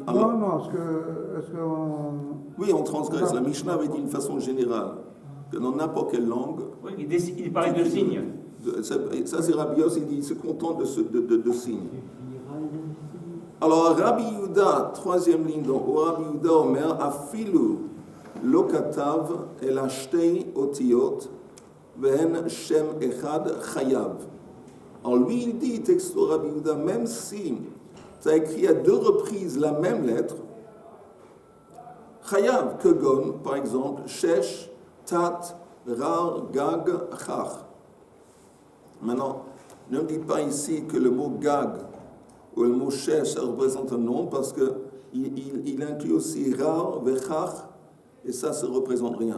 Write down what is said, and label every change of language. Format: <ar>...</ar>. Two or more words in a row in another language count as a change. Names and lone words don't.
<fr>Alors, non, est-ce qu'on... Oui, on transgresse. La Mishnah avait dit d'une façon générale que dans n'importe quelle langue... Oui, il parlait de signes. Ça, c'est Rabbi Yos, il se contente de signes. Alors, Rabbi Yehuda, 3e ligne, donc,</fr> <he>רבי יהודה אומר אפילו לא כתב אלא שתי אותיות והן שם אחד חייב.</he> <fr>Alors, lui, il dit, texto Rabbi Yehuda, même si tu as écrit à 2 reprises la même lettre, chayav, kegon, par exemple,</fr> <he>שש תת רר גג חח.</he> <fr>Maintenant, ne me dites pas ici que le mot gag ou le mot shesh, ça représente un nom, parce qu'il inclut aussi rar, vechach, et ça ne représente rien.</fr>